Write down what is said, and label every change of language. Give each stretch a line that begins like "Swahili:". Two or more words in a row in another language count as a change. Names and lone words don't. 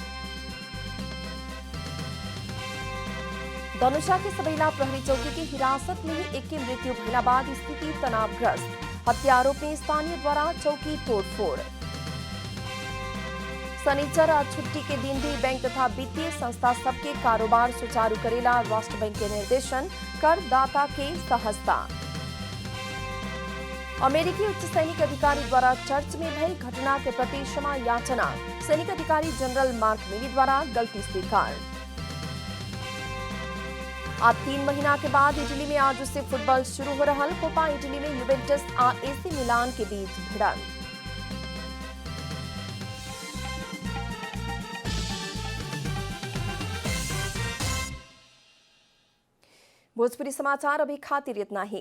Bhojpuri: धनुषा के सबैला प्रहरी चौकी की हिरासत में ही एक की मृत्यु भइला बाद स्थिति तनावग्रस्त। हत्या आरोप में स्थानीय द्वारा चौकी तोड़फोड़। शनिचर और छुट्टी के दिन भी बैंक तथा वित्तीय संस्था सबके कारोबार सुचारू करेला राष्ट्र बैंक के निर्देशन। करदाता के सहजता। अमेरिकी उच्च सैनिक अधिकारी द्वारा चर्च में भइल घटना के प्रति क्षमा याचना। सैनिक अधिकारी जनरल मार्क मिली द्वारा गलती स्वीकार। आज 3 महीना के बाद इटली में आज से फुटबॉल शुरू हो रहा। कोपा इटली में यूवेंटस आ एसी मिलान के बीच भिड़ंत। भोजपुरी समाचार अभी खातिर इतना ही।